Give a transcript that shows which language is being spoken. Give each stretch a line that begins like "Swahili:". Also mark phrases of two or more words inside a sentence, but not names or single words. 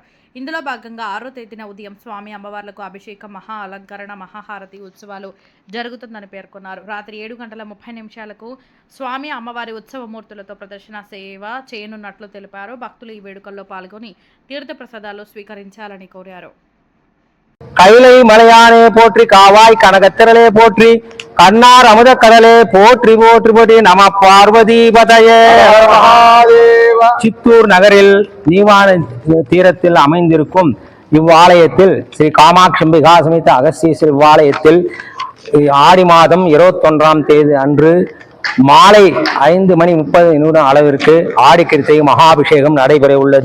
Telugu: ఇందులో భాగంగా 6వ తేదీన ఉదయం స్వామి అమ్మవార్లకు అభిషేకం, మహా అలంకరణ, మహాహారతి ఉత్సవాలు జరుగుతుందని పేర్కొన్నారు. రాత్రి 7:30 స్వామి అమ్మవారి ఉత్సవమూర్తులతో ప్రదర్శన సేవ చేయనున్నట్లు తెలిపారు. భక్తులు ఈ వేడుకల్లో పాల్గొని తీర్థ ప్రసాదాలు స్వీకరించాలని కోరారు.
Tamil: கைலை மலையானே போற்றி, காவாய் கனகத்திரளே போற்றி, கண்ணார் அமுத கடலே போற்றி போற்றி போற்றி.
Sanskrit: नम पार्वतीपतये.
Tamil: சித்தூர் நகரில் நீவான தீரத்தில் அமைந்திருக்கும் இவ்வாலயத்தில் ஸ்ரீ காமாட்சி அம்பிகா சமேத அகஸ்தீஸ்வரர் இவ்வாலயத்தில் ஆடி மாதம் 21ஆம் தேதி அன்று மாலை 5:30 அளவிற்கு ஆடி கிருத்திகை மகாபிஷேகம் நடைபெற உள்ளது.